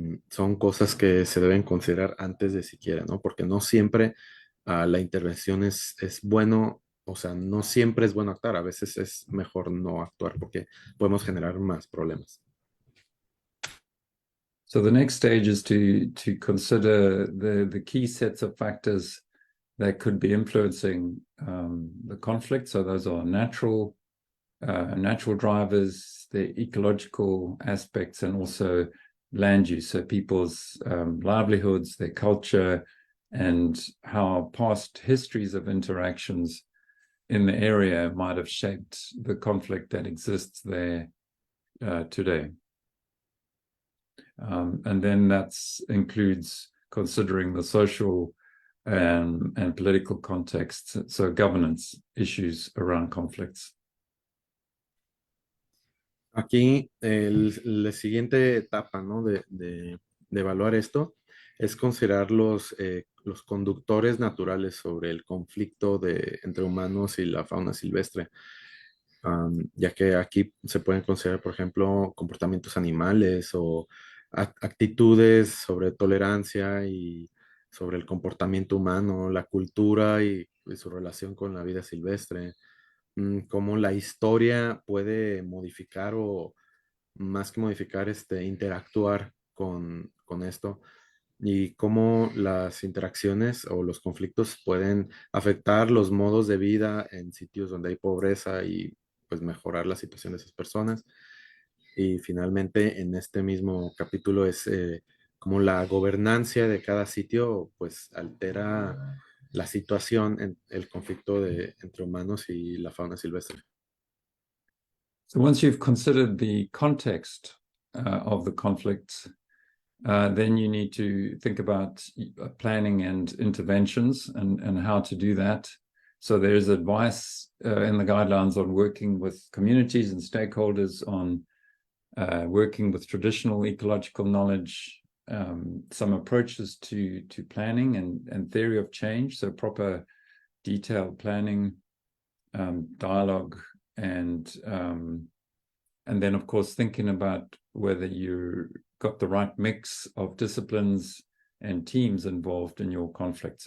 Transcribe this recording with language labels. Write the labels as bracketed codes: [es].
[es] Son cosas que se deben considerar antes de siquiera, ¿no? Porque no siempre la intervención es bueno, o sea, no siempre es bueno actuar, a veces es mejor no actuar porque podemos generar más problemas. [en] So the next stage is to consider the key sets of factors that could be influencing the conflict. So those are natural drivers, the ecological aspects, and also land use. So people's livelihoods, their culture, and how past histories of interactions in the area might have shaped the conflict that exists there today. And then that includes considering the social and political context, so governance issues around conflicts. [es] Aquí la siguiente etapa, ¿no? de evaluar esto es considerar los conductores naturales sobre el conflicto entre humanos y la fauna silvestre. Ya que aquí se pueden considerar, por ejemplo, comportamientos animales o actitudes sobre tolerancia y sobre el comportamiento humano, la cultura y su relación con la vida silvestre, cómo la historia puede modificar o más que modificar, interactuar con esto, y cómo las interacciones o los conflictos pueden afectar los modos de vida en sitios donde hay pobreza y pues mejorar la situación de esas personas. Y finalmente en este mismo capítulo es cómo la gobernancia de cada sitio pues altera la situación en el conflicto entre humanos y la fauna silvestre. [en] So once you've considered the context of the conflicts, then you need to think about planning and interventions and how to do that. So there's advice in the guidelines on working with communities and stakeholders, on working with traditional ecological knowledge, some approaches to planning and theory of change, so proper detailed planning, dialogue, and then of course thinking about whether you got the right mix of disciplines and teams involved in your conflict.